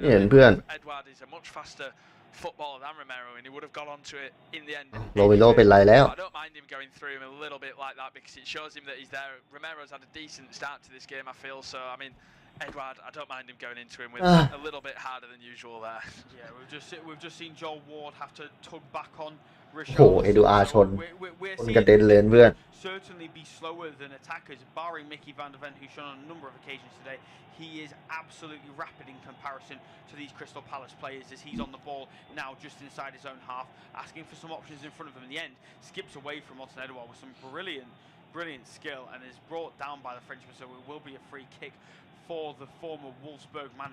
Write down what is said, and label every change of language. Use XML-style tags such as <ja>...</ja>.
<en>Edouard is a much faster footballer than Romero, and he would have got onto it in the end.</en> <th>โรเมโรเป็นไรแล้ว</th> <en>I don't mind him going through him a little bit like that because it shows him that he's there. Romero's had a decent start to this game, I feel. So, I mean, Edouard, I don't mind him going into him with a little bit harder than usual there. Yeah, we've just seen Joel Ward have to tug back on.</en> <th>โหเอดูอาร์ชนกระเด็นเลยเพื่อน</th> <en>certainly be slower than attackers, barring Mickey van der Ven, who's shown on a number of occasions today. He is absolutely rapid in comparison to these Crystal Palace players as he's on the ball now just inside his own half, asking for some options in front of him. In the end, skips away from Odson Edouard with some brilliant skill and is brought down by the Frenchman, so it will be a free kick for the former Wolfsburg man.</en>